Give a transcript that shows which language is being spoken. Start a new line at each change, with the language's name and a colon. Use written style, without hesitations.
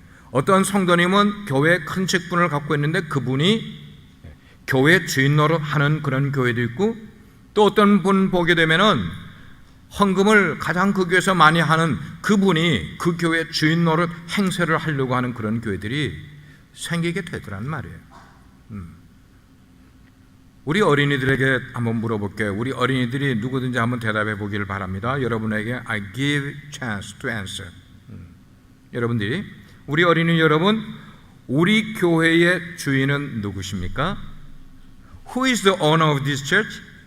Korean: 어떤 성도님은 교회에 큰 직분을 갖고 있는데 그분이 교회 주인 노릇 하는 그런 교회도 있고, 또 어떤 분 보게 되면은 헌금을 가장 그 교회에서 많이 하는 그분이 그 교회 주인 노릇 행세를 하려고 하는 그런 교회들이 생기게 되더란 말이에요. 우리 어린이들에게 한번 물어볼게요. 우리 어린이들이 누구든지 한번 대답해 보기를 바랍니다. 여러분에게
English: I give chance to answer.
Korean: 여러분들이, 우리 어린이 여러분, 우리 교회의 주인은 누구십니까?
English: Who is the owner of this church?